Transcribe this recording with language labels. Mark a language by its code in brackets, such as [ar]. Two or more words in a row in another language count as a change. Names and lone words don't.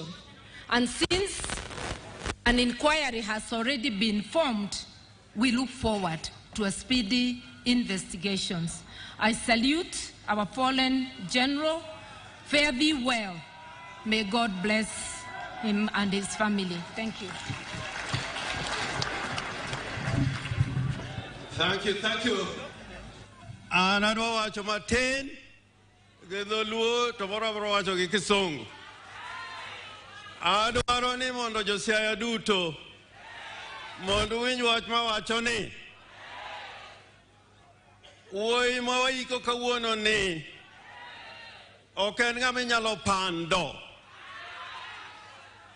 [en] And since an inquiry has already been formed, we look forward to a speedy investigations. I salute our fallen general. Fare thee well. May God bless him and his family. Thank you. Thank you, thank you. [luo] Anadwa wacho matin, gedoluo tomora bro wacho gi Kisungu. Adwaro ni mondo josiaya duto mondo winj wach ma wacho ni wuoyi ma waiko kawuono ni ok en ng'ama inyalo pando.